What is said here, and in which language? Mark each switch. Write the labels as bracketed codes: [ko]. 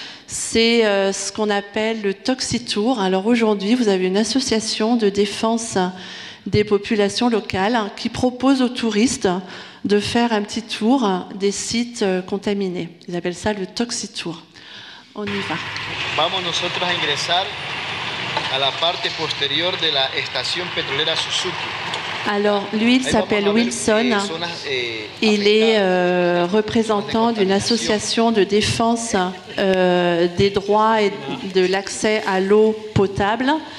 [fr] C'est ce qu'on appelle le Toxitour. Alors aujourd'hui, vous avez une association de défense des populations locales qui propose aux touristes de faire un petit tour des sites contaminés. Ils appellent ça le Toxitour. On y va. [es] Vamos nosotros a ingresar a la parte posterior de la estación petrolera Suzuki. [fr] Alors, lui, il s'appelle Wilson. Il est représentant d'une association de défense des droits et de l'accès à l'eau potable.